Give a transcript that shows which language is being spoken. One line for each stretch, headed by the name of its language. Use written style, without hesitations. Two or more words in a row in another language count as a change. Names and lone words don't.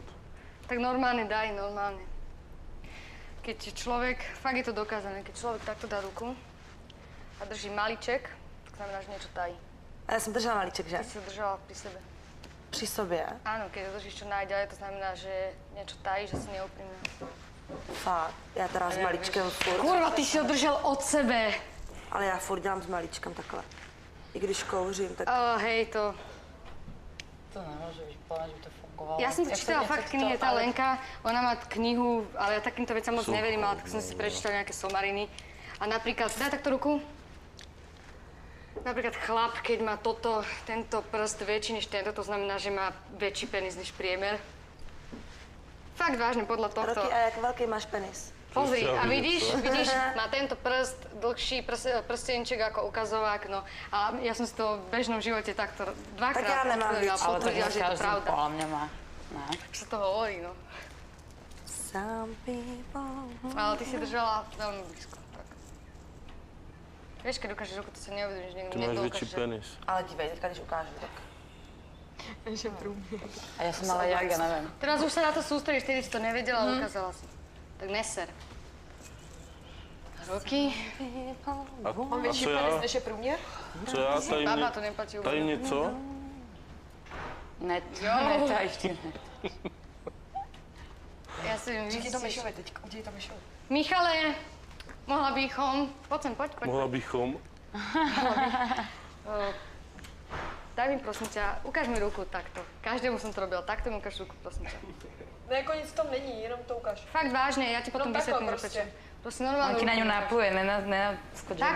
Slovak: Tak normálne daj, normálne. Keď človek, fakt je to dokázané, keď človek takto dá ruku a drží malíček, tak znamená, že niečo tají.
Czech: A já jsem držela malíček, že?
Slovak: Ty si ho držala pri sebe.
Czech: Při sobě.
Slovak: Áno, keď ho držíš čo najďalej, to znamená, že niečo tají, že si neúprimná.
Czech: Fakt. Já teda s malíčkem furt. Kurva, ty si ho držel od sebe. Ale já furt dělám s malíčkem takhle. I když kouřím, tak...
Slovak: Hej, to... To nemôže byť plné, že by to fungovalo. Ja som to čítala fakt v knihe, tá Lenka, ona má knihu, ale ja takýmto vecam moc neverím, ale tak som si prečítala nejaké somariny. A napríklad, daj takto ruku. Napríklad chlap, keď má tento prst väčší než tento, to znamená, že má väčší penis než priemer. Fakt vážne, podľa tohto.
Czech: Roky, a jak velký máš penis?
Slovak: Pozri, a vidíš, má tento prst, dlhší prstenček ako ukazovák, no. A ja som si to v bežnom živote takto dvakrát Tak ja nemám potvrdila,
Czech: víc.
Slovak: Ale to potvrdila, že je to každý pravda. podľa mňa má. Ne? Tak sa to hovorí, no.
English: Some people...
Slovak: Ale ty si držala veľmi blízko, tak. Vieš, keď ukážeš ruku, to sa neuvedomíš, že
Czech: Ty máš větší penis. Ale dívej, teďka když ukážu, tak...
Slovak: A ja som mala jak, ja neviem. Teraz už sa na to sústredíš, vtedy si to nevedela, ale ukázala si. Tak neser. Ruky.
Czech: Mám větší penis než je průměr? Co já? Tady Baba to neplatí tady
Slovak: vôbec.
Czech: něco?
Slovak: Netajšte. Ja si viem,
Czech: Udělej to
Slovak: vysíš.
Czech: Mišovi teďka, udělej to Mišovi. Michale, mohla bychom...
Slovak: Poď sem, poď.
Czech: Mohla bychom.
Slovak: Daj mi prosím ťa, ukáž mi ruku takto. Každému som to robila, takto mi ukáž ruku, prosím ťa.
Czech: No jako nic v tom není, jenom to ukáž.
Slovak: Fakt vážne, ja ti potom
Czech: No takhle
Slovak: vysvetlím, proste. prečo. Proste normálne On ti na ňu ruku. nápluje, nenaskočí na